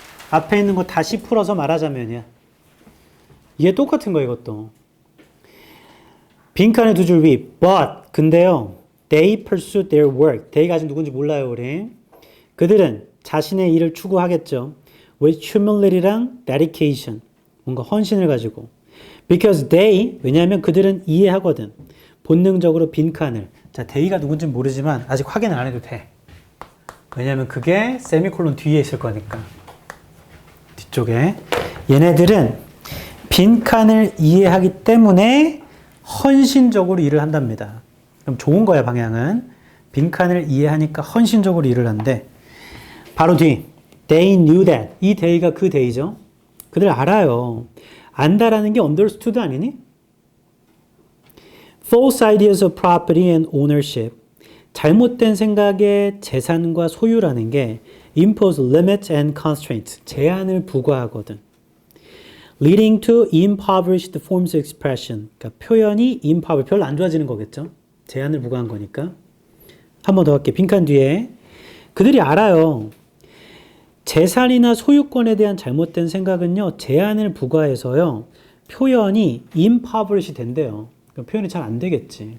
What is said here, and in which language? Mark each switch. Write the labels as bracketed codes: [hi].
[ko] 앞에 있는 거 다시 풀어서 말하자면이야. 이게 똑같은 거야 이것도. 빈칸에 두 줄 위. But 근데요. [en] They pursue their work. [ko] they가 아직 누군지 몰라요 우리. 그들은 자신의 일을 추구하겠죠. [en] with humility랑 dedication. [ko] 뭔가 헌신을 가지고. Because they, 왜냐하면 그들은 이해하거든. 본능적으로 빈칸을. 자, they가 누군지 모르지만 아직 확인을 안 해도 돼. 왜냐하면 그게 세미콜론 뒤에 있을 거니까. 뒤쪽에. 얘네들은 빈칸을 이해하기 때문에 헌신적으로 일을 한답니다. 그럼 좋은 거야, 방향은. 빈칸을 이해하니까 헌신적으로 일을 한대. [en] 바로 뒤. They knew that. [ko] 이 they가 그 they죠. 그들 알아요. 안다라는 게 understood 아니니? [en] False ideas of property and ownership. [ko] 잘못된 생각의 재산과 소유라는 게 [en] impose limits and constraints. [ko] 제한을 부과하거든. [en] Leading to impoverished forms of expression. [ko] 그러니까 표현이 impoverished, 별로 안 좋아지는 거겠죠. 제한을 부과한 거니까. 한 번 더 할게. 빈칸 뒤에. 그들이 알아요. 재산이나 소유권에 대한 잘못된 생각은요. 제한을 부과해서요. 표현이 impoverished 된대요. 그러니까 표현이 잘 안 되겠지.